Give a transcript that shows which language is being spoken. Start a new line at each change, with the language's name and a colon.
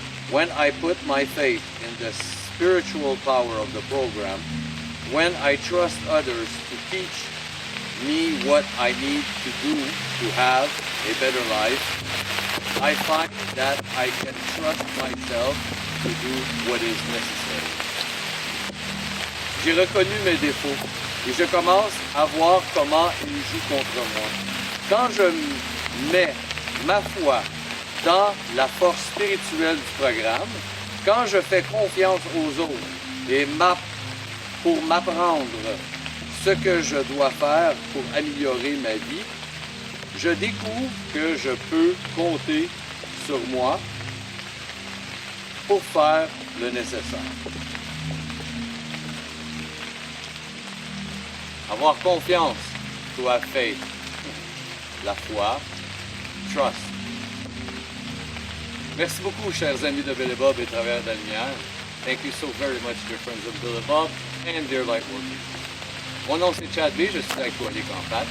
English: When I put my faith in the spiritual power of the program, when I trust others to teach me what I need to do to have a better life, I find that I can trust myself to do what is necessary.
French: J'ai reconnu mes défauts et je commence à voir comment ils jouent contre moi. Quand je mets ma foi dans la force spirituelle du programme, quand je fais confiance aux autres et pour m'apprendre ce que je dois faire pour améliorer ma vie, je découvre que je peux compter sur moi pour faire le nécessaire. Avoir confiance,
English: to have faith.
French: La foi,
English: trust.
French: Merci beaucoup, chers amis de Bill et Bob et Travailleurs de la Lumière.
English: Thank you so very much, dear friends of Bill et Bob and dear Lightworkers.
French: Mon nom c'est Chad B, je suis alcoolique en fait.